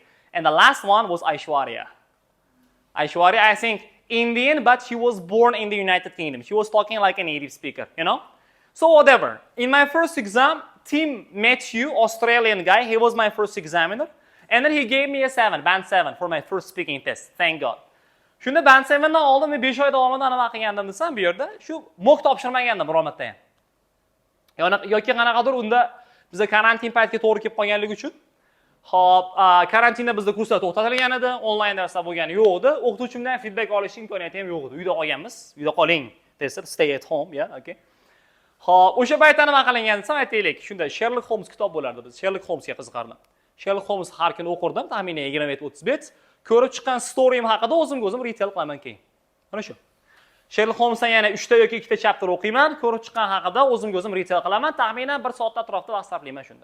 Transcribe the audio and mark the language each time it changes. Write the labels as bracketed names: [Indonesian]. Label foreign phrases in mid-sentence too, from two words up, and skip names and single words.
[English] And the last one was Aishwarya. Aishwarya, I think, Indian, but she was born in the United Kingdom. She was talking like a native speaker, So whatever. In my first exam, Tim Matthew, Australian guy, he was my first examiner. And then he gave me a 7, band 7 for my first speaking test. Thank God. [Uzbek] Shunda band 7 dan oldim, men 5 oy davomida nima qilgandim desam, bu yerda shu mo'q topshirmagandim biror marta ham. Yoki qanaqadir unda bizda karantin paytiga to'g'ri kelib qolganligi uchun Xo'p, karantinda bizda kurslar to'xtatilgan edi, onlayn darslar bo'lgani yo'q edi. O'qituvchimdan feedback olish imkoniyati ham yo'q edi. Uyda qolganmiz, uyda qoling desa, [English] stay at home, okay. [Uzbek] Xo'p, o'sha paytda nima qilingan desam, aytaylik, shunda Sherlock Holmes kitob bo'lardi biz. Sherlock Holmesga qiziqardim. Sherlock Holmes har kuni o'qirdim, taxminan 20-30 bet. Ko'rib chiqqan storyim haqida o'zim retell qilaman keyin. Mana shu. Sherlock Holmesdan yana 3 ta yoki 2 ta chapter o'qiyman, ko'rib chiqqan haqida o'zim retell qilaman, taxminan 1 soat atrofida vaqt sarflayman shunda.